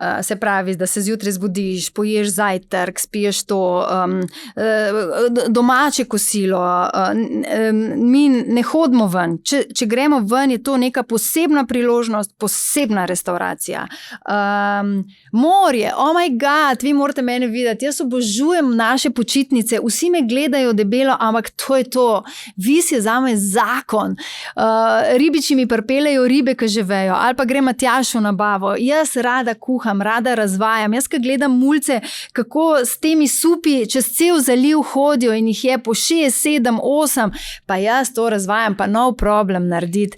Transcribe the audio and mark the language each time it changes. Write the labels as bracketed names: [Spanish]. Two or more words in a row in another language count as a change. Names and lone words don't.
[Slovenian] Se pravi, da se zjutraj zbudiš, poješ zajtrk, spiješ to, domače kosilo, mi ne hodimo ven. Če gremo ven, je to neka posebna priložnost, posebna restauracija. Morje, [English] oh my god, [Slovenian] vi morate mene videti, jaz obožujem naše počitnice, vsi me gledajo debelo, ampak to je to. Vis je zame zakon. Ribiči mi pripeljejo ribe, ki že vejo, ali pa gre Matjaž v nabavo. Jaz rada kuham, rada razvajam. Jaz, ki gledam mulce, kako s temi supi čez cel zaliv hodijo in jih je po 6, 7, 8, pa jaz to razvajam, pa nov problem narediti.